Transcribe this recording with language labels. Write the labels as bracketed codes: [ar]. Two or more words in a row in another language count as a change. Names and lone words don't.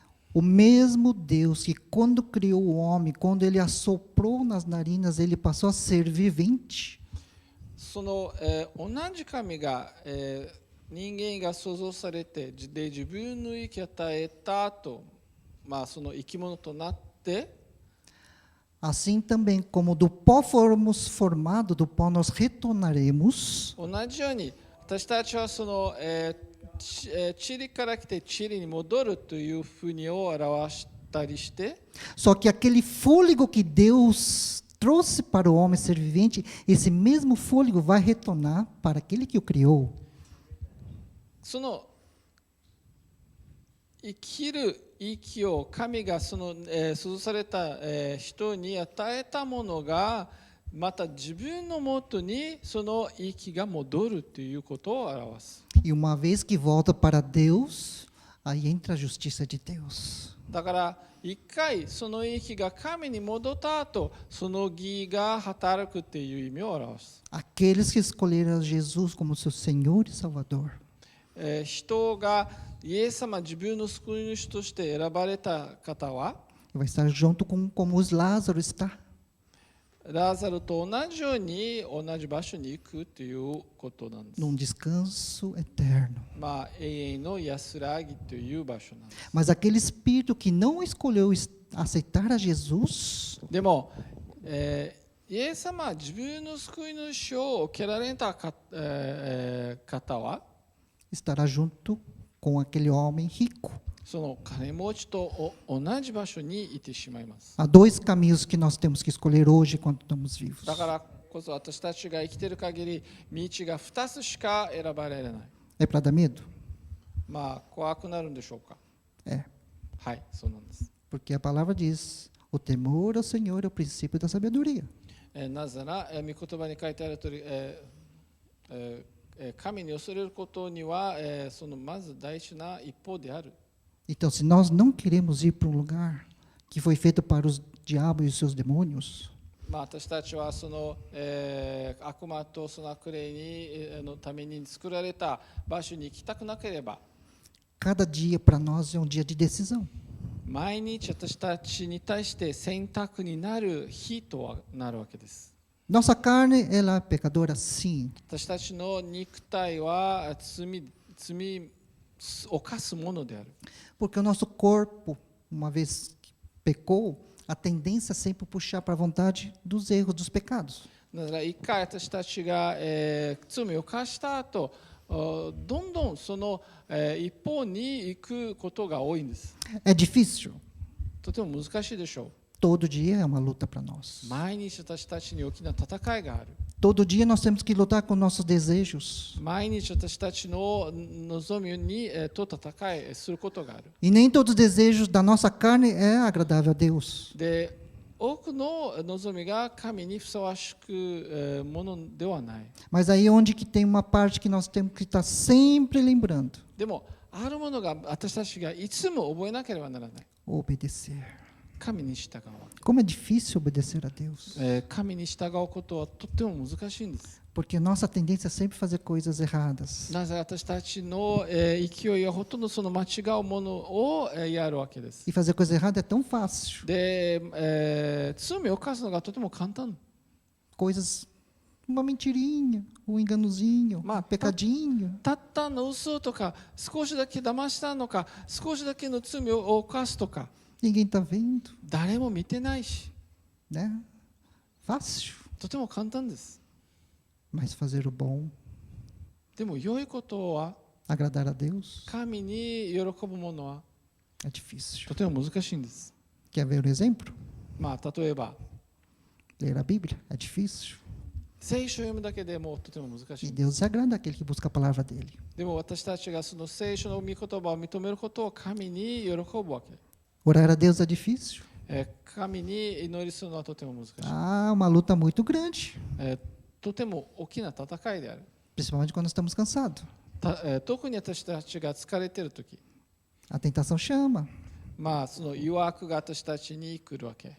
[pt] O mesmo Deus que, quando criou o homem, quando ele assoprou nas narinas, ele passou a ser vivente. [ja] その、同じ神が、人間が創造されてで自分の息を与えたと、その生き物となって、 [pt] Assim também como do pó fomos formados, do pó nós retornaremos. [ja] 同じように私たちはその、塵から来て塵に戻るというふうにを表したりして、 [pt] Só que aquele fôlego que Deus trouxe para o homem ser vivente, esse mesmo fôlego vai retornar para aquele que o criou. [ja] その生きる息を神がその、創造された、人に与えたものがまた自分のもとにその息が戻るということを表す。 [pt] E uma vez que volta para Deus, aí entra a justiça de Deus. [ja] だから一回その息が神に戻った後、その義が働くっていう意味を表す。 [pt] Aqueles que escolheram Jesus como seu Senhor e Salvador. [ja] 人がイエス様自分の救い主として選ばれた方は [pt] Vai estar junto com como os Lázaro está. [ja] ラザルと同じように同じ場所に行くということなんです。 [pt] Num descanso eterno. [ja] 永遠の安らぎという場所なんです。 [pt] Mas aquele espírito que não escolheu aceitar a Jesus, [ja] でも、イエス様は自分の救い主を受けられた方は [pt] estará junto com aquele homem rico. [ja] その金持ちと同じ場所にいてしまいます。 [pt] Há dois caminhos que nós temos que escolher hoje quando estamos vivos. [ja] だからこそ私たちが生きている限り道が2つしか選ばれない。 [pt] É para dar medo? [ja] 怖くなるんでしょうか。 [pt] É. [ja] はい、そうなんです。 [pt] Porque a palavra diz: o temor ao Senhor é o princípio da sabedoria. [ja] なぜなら、御言葉に書いてある通り、神に恐れることには、そのまず大事な一方である。 [pt] Então, se nós não queremos ir para um lugar que foi feito para os diabos e os seus demônios, [ja] 私たちはその、悪魔とその悪霊にのために作られた場所に行きたくなければ、 [pt] cada dia para nós é um dia de decisão. [ja] 毎日私たちに対して選択になる日となるわけです。 [pt] Nossa carne, ela é pecadora, sim. [ja] 私たちの肉体は罪を犯すものである。 [pt] Porque o nosso corpo, uma vez que pecou, a tendência é sempre puxar para a vontade dos erros, dos pecados. [ja] だから一回私たちが、罪を犯した後、どんどんその、一方に行くことが多いんです。 [pt] É difícil? [ja] とても難しいでしょう。 [pt] Todo dia é uma luta para nós. [ja] 毎日私たちに大きな戦いがある。 [pt] Todo dia nós temos que lutar com nossos desejos. [ja] 毎日私たちの望みにと戦いすることがある。 [pt] E nem todos os desejos da nossa carne é agradável a Deus. [ja] で、多くの望みが神にふさわしくものではない。 [pt] Mas aí é onde que tem uma parte que nós temos que estar sempre lembrando. [ja] でも、あるものが私たちがいつも覚えなければならない。 [pt] Obedecer. [ja] 神に従う。 [pt] Como é difícil obedecer a Deus. [ja] 神に従うことはとっても難しいんです。 [pt] Porque nossa tendência é sempre fazer coisas erradas. [ja] なぜ私たちの勢いはほとんどその間違うものをやるわけです。 [pt] E fazer coisa errada é tão fácil. [ja] で、罪を犯すのがとても簡単。 [pt] Coisas uma mentirinha, um enganozinho, um pecadinho. [ja] たったの嘘とか、少しだけ騙したのか、少しだけの罪を犯すとか、 [pt] Ninguém está vendo, [ja] 誰も見てないし、 [pt] né? Fácil, [ja] とても簡単です。 [pt] mas fazer o bom, [ja] でも良いことは、 [pt] agradar a Deus, [ja] 神に喜ぶものは [pt] é difícil. [ja] とても難しいんです。 [pt] Quer ver um exemplo? [ja] まあ例えば [pt] Ler a Bíblia é difícil. [ja] 聖書を読むだけでもうとても難し [pt] E [ja] い。 [pt] Deus se agrada daquele que busca a palavra dele. [ja] でも私たちがその聖書の御言葉を認めることを神に喜ぶわけ。 [pt] Orar a Deus é difícil. [ja] 神に祈りするのはとても難しい。 [pt] Ah, uma luta muito grande, [ja] とても大きな戦いである。 [pt] principalmente quando estamos cansados. [ja] 特に私たちが疲れているとき、 [pt] A tentação chama. [ja] まあその誘惑が私たちに来るわけ。